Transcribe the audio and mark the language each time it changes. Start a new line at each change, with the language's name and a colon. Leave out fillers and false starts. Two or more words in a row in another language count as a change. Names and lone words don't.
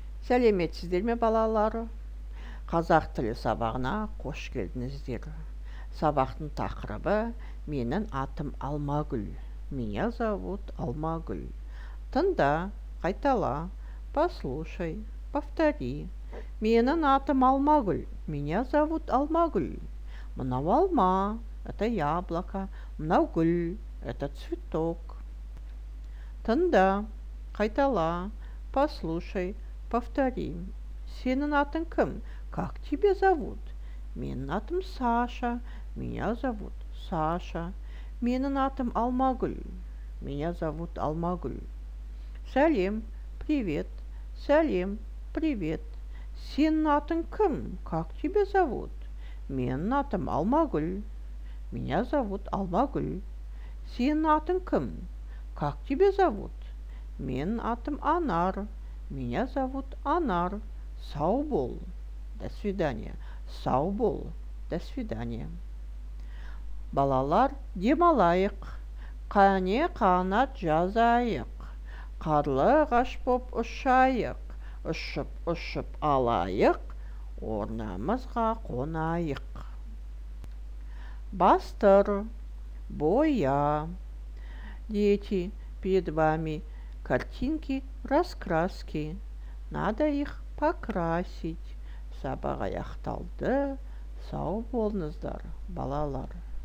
Kazakh: Сәлеметсіздер ме балалар? Қазақ тілі сабағына қош келдіңіздер. Сабақтың тақырыбы «Менің атым Алмагүл».
Russian: Меня зовут Алмагүл.
Kazakh: Тыңда, қайтала,
Russian: послушай, повтори.
Kazakh: Менің атым Алмагүл.
Russian: Меня зовут Алмагүл.
Kazakh: Мынау алма,
Russian: это яблоко.
Kazakh: Мынау гүл,
Russian: это цветок.
Kazakh: Тыңда, қайтала,
Russian: послушай, повтори.
Kazakh: Сенің атың кім?
Russian: Как тебя зовут?
Kazakh: Менің атым Саша.
Russian: Меня зовут Саша.
Kazakh: Менің атым Алмагүл.
Russian: Меня зовут Алмагүл.
Kazakh: Сәлем, привет. Сәлем, привет. Сенің атың кім?
Russian: Как тебя зовут?
Kazakh: Менің атым Алмагүл.
Russian: Меня зовут Алмагүл.
Kazakh: Сенің атың кім?
Russian: Как тебя зовут?
Kazakh: Менің атым Анар.
Russian: Меня зовут Анар.
Kazakh: Сау бол.
Russian: До свидания.
Kazakh: Сау бол.
Russian: До свидания.
Kazakh: Балалар, демалайық. Қане қанат жазайық. Қарлы ағаш боп ұшайық. Ұшып алайық. Орнымызға қонайық. Бастыр. Боя.
Russian: Дети, перед вами картинки, раскраски. Надо их покрасить.
Kazakh: Сабақ аяқталды. Сау болыңыздар, балалар.